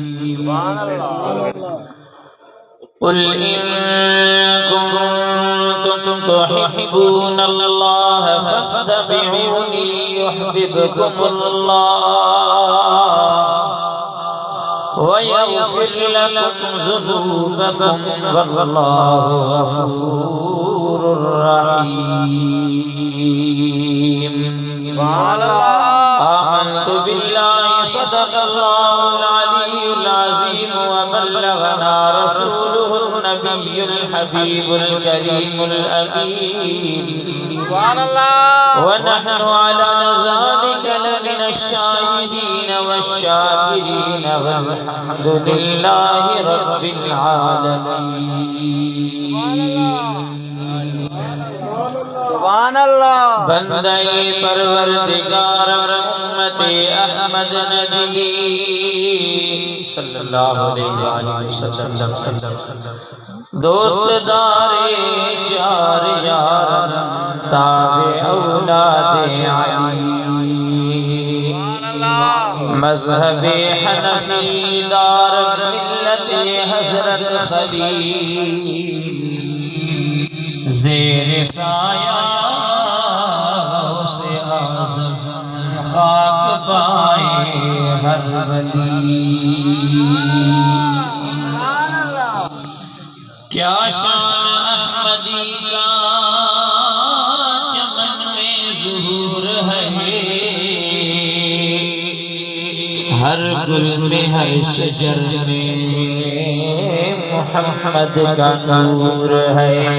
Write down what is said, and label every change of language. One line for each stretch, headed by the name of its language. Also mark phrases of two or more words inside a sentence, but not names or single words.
Arabic: قل إن كنتم تحبون الله فاتبعوني يحببكم الله ويغفر لكم ذنوبكم والله غفور رحيم. آمنت بالله صدق الله العلي العظيم وبلغنا رسوله النبي الحبيب الكريم الأمين. ونحن على ذلك لمن الشاهدين والشاكرين والحمد لله رب العالمين.
Urdu: بندے پروردگار امت احمد نبی
Arabic: صلى الله عليه وسلم
Urdu: دوستدار چار یار تابع اولاد علی مذہب حنفی دار ملت حضرت خلیل زیر سایہ سے اعظم خاک پائے ہر ولی. کیا شان احمدی کا چمن میں ظہور ہے، ہر گل میں ہر شجر میں محمد کا نور ہے.